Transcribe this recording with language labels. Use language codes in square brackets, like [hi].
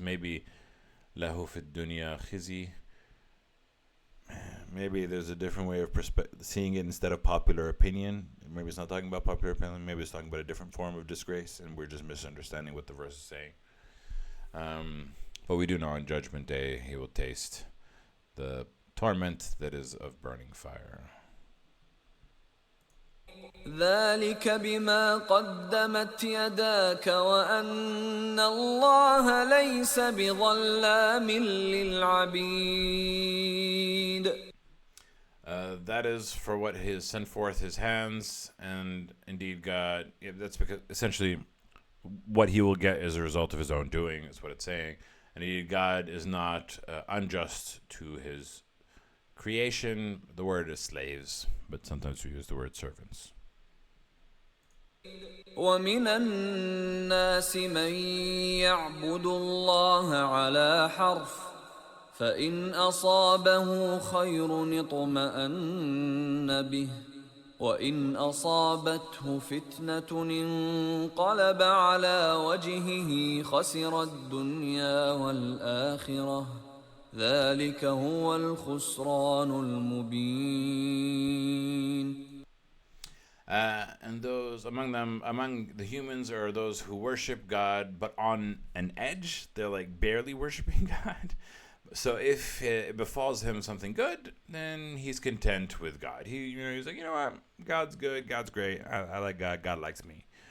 [en] Maybe [ar] lahu fi dunya khizi. [en] Maybe there's a different way of seeing it instead of popular opinion. Maybe it's not talking about popular opinion. Maybe it's talking about a different form of disgrace, and we're just misunderstanding what the verse is saying. But we do know on Judgment Day he will taste the torment that is of burning fire. [ar] ذلك بما قدمت يداك وأن الله ليس بظلام للعبيد. [en] That is for what he has sent forth his hands, and indeed God, that's because essentially what he will get as a result of his own doing is what it's saying. And indeed God is not unjust to his creation. The word is slaves, but sometimes we use the word servants. [ar] ومن الناس من يعبد الله على حرف فإن أصابه خير اطمأن به وإن أصابته فتنة انقلب على وجهه خسر الدنيا والآخرة ذلك هو الخسران المبين. [en] And those among them, among the humans, are those who worship God, but on an edge. They're like barely worshiping God. So if it befalls him something good, then he's content with God. He's like, you know what, God's good, God's great. I like God. God likes me.